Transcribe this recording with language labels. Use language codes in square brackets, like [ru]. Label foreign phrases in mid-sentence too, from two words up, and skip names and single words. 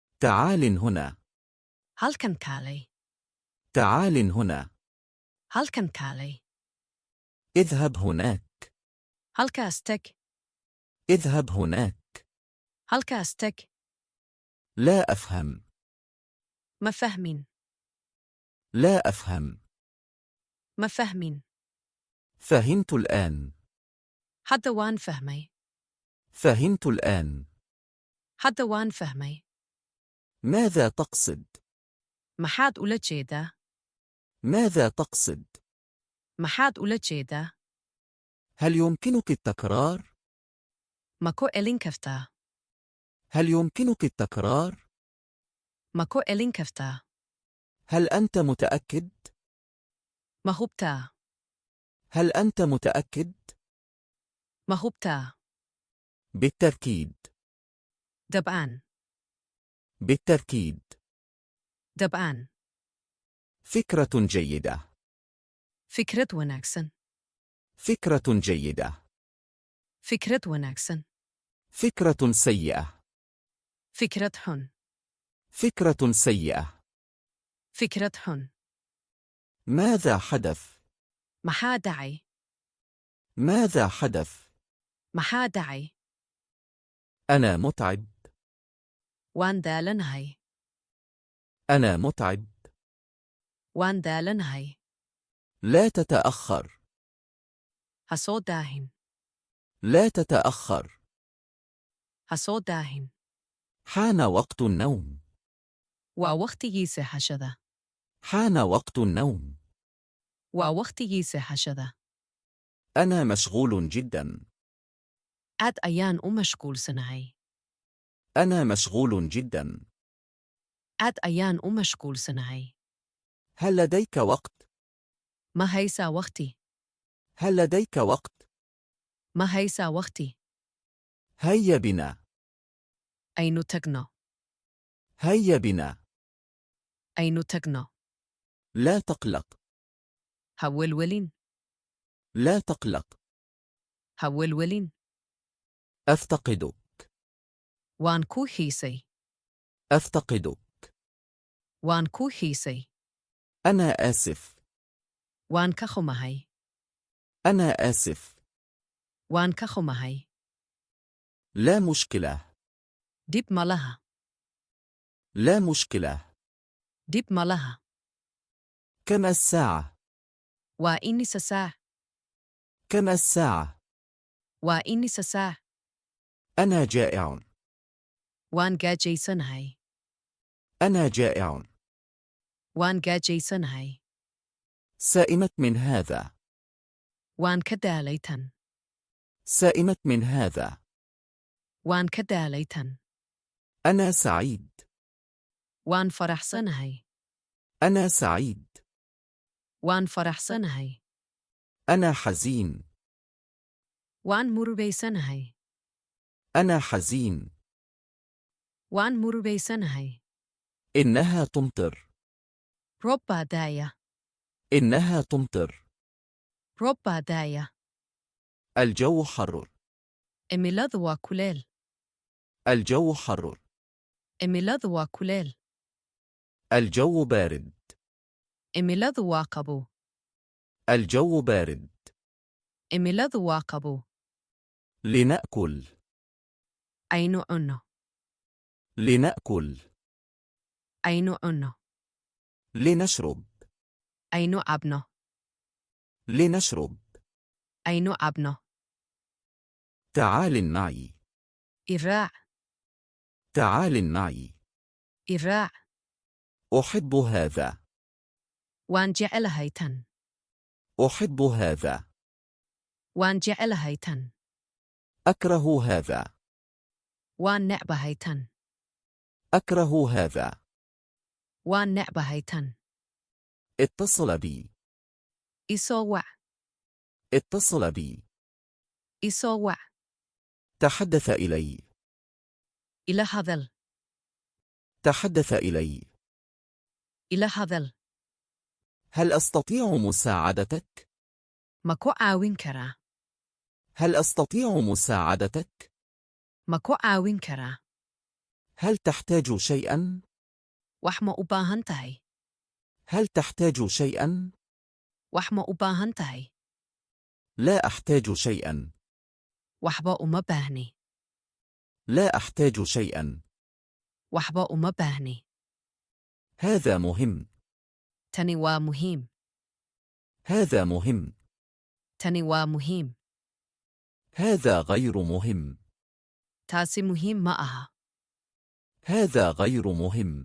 [ar] تعال هنا. [so] Halkan kaalay. [ar] تعال هنا. [so] Halkan kaalay. [ar] اذهب هناك. [so] Halkaas tag. [ar] اذهب هناك. [so] Halkaas tag. [ar] لا أفهم. [so] Ma fahmin. [ar] لا أفهم. [so] Ma fahmin. [ar] فهمت الآن. [so] Hadda waan fahmay. [ar] فهمت الآن. [so] Hadda waan fahmay. [ar] ماذا تقصد؟ [so] Maxaad ula jeedaa? [ar] ماذا تقصد؟ [so] Maxaad ula jeedaa? [ar] هل يمكنك التكرار؟ [so] Ma ku elin kartaa? [ar] هل يمكنك التكرار؟ [so] Ma ku elin kartaa? [ar] هل أنت متأكد؟ [so] Ma hubtaa? [ar] هل أنت متأكد؟ [so] Ma hubtaa? [ar] بالتأكيد. [so] Dab'aan. [ar] بالتأكيد. [so] Dab'aan. [ar] فكرة جيدة. [so] Fikrad wanaagsan. [ar] فكرة جيدة. [so] Fikrad wanaagsan. [ar] فكرة سيئة. [so] Fikrad xun. [ar] فكرة سيئة. [so] Fikrad xun. [ar] ماذا حدث؟ [so] Maxaa dhacay? [ar] ماذا حدث؟ [so] Maxaa dhacay? [ar] أنا متعب. [so] Waan daalanahay. [ar] أنا متعب. [so] Waan daalanahay. [ar] لا تتأخر. [so] Ha soo daahin. [ar] لا تتأخر. [so] Ha soo daahin. [ar] حان وقت النوم. [so] Waa waqtigii seexashada. [ar] حان وقت النوم. [so] Waa waqtigii seexashada. [ar] أنا مشغول جدا. [so] Aad ayaan u mashquulsanahay. [ar] أنا مشغول جدا. [so] Aad ayaan u mashquulsanahay. [ar] هل لديك وقت؟ [so] Ma haysaa waqti? [ar] هل لديك وقت؟ [so] Ma haysaa waqti? [ar] هيا بنا. [so] Aynu tagno. [ar] هيا بنا. [so] Aynu tagno. [ar] لا تقلق. [so] Ha welwelin. [ar] لا تقلق. [so] Ha welwelin. [ar] أفتقدك. [so] Waan kuu xiisay. [ar] أفتقدك. [so] Waan kuu xiisay. [ar] أنا آسف. [so] Waan ka xumahay. [ar] أنا آسف. [so] Waan ka xumahay. [ar] لا مشكلة. [so] Dib ma laha. [ar] لا مشكلة. [so] Dib ma laha. [ar] كم الساعة؟ [so] Waa imisa saac. [ar] كم الساعة؟ [so] Waa imisa saac. [ar] أنا جائع. [so] Waan gaajaysanahay. [ar] أنا جائع. [so] Waan gaajaysanahay. [ar] سائمت من هذا. [so] Waan ka daalay tan. [ar] سائمت من هذا. [so] Waan ka daalay tan. [ar] أنا سعيد. [so] Waan faraxsanahay. [ar] أنا سعيد. [so] Waan faraxsanahay. [ar] أنا حزين. [so] Waan murugaysanahay. [ar] أنا حزين. [so] Waan murugaysanahay. [ar] إنها تمطر. [so] Roob baa daaya. [ar] إنها تمطر. [so] Roob baa daaya. [ar] الجو حر. [so] Cimiladu waa kuleel. [ar] الجو حر. [so] Cimiladu waa kuleel. [ar] الجو بارد. [so] Cimiladu waa qabow. [ar] الجو بارد. [so] Cimiladu waa qabow. [ar] لنأكل. [so] Aynu cunno. [ar] لنأكل. [so] Aynu cunno. [ar] لنشرب. [so] Aynu cabno. [ar] لنشرب. [so] Aynu cabno. [ar] تعال معي. [so] Iraac. [ar] تعال معي. [so] Iraac. [ar] أحب هذا. [so] Waan jecelahay tan. [ar] أحب هذا. [so] Waan jecelahay tan. [ar] أكره هذا. [so] Waan necbahay tan. [ar] أكره هذا. [so] Waan necbahay tan. [ar] اتصل بي. [so] I soo wac. [ar] اتصل بي. [so] I soo wac. [ar] تحدث إلي. [so] Ila hadal. [ar] تحدث إلي. [so] Ila hadal. [ar] هل أستطيع مساعدتك؟ [so] Ma ku caawin karaa? [ar] هل أستطيع مساعدتك؟ [so] Ma ku caawin karaa? [ar] هل تحتاج شيئا؟ [so] wax ma u baahan tahay [ar] هل تحتاج شيئا؟ [so] wax ma u baahan tahay [ar] لا أحتاج شيئا. [so] waxba uma baahni [ar] لا أحتاج شيئا. [so] waxba uma baahni [ar] هذا مهم. [so] tani waa muhiim [ar] هذا مهم. [so] tani waa muhiim [ar] هذا غير مهم. [so] taasi muhiim ma aha [ar] هذا غير مهم.